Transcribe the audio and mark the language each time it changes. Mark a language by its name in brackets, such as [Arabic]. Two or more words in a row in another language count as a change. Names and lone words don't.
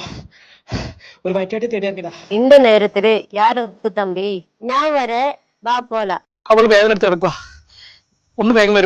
[Malayalam] ഒരു വയറ്റാട്ടി തേടിയാക്കിയതാ. [Tamil] இந்த நேரத்துல யாரு இருக்கு தம்பி? நான் வர வா போலாம். [Malayalam] അവള് വേദന എടുത്ത് കിടക്കുക. ഒന്ന് വേഗം വരുമോ?